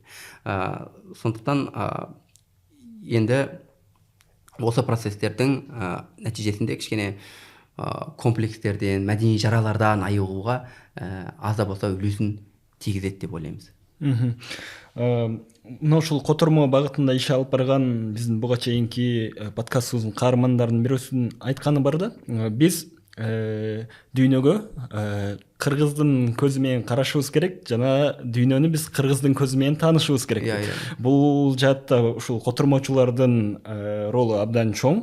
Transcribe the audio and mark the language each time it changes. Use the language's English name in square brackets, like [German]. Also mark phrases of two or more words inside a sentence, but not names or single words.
[Kazakh] Сондықтан енді осы процестердің нәтижесінде кішкене комплекстерден, мәдени жаралардан айығуға аз да болса үлесін тигізеді деп ойлаймыз. [Kyrgyz] Мына ушул котормо багытында иш алып барган биздин буга чейинки подкастыбыздын каармандарынын бирөөсүнүн айтканы бар да, биз дүйнөгө кыргыздын көзү менен карашыбыз керек, жана дүйнөнү биз кыргыздын көзү менен таанышыбыз керек. Бул жаатта ушул котормочулардын ролу абдан чоң.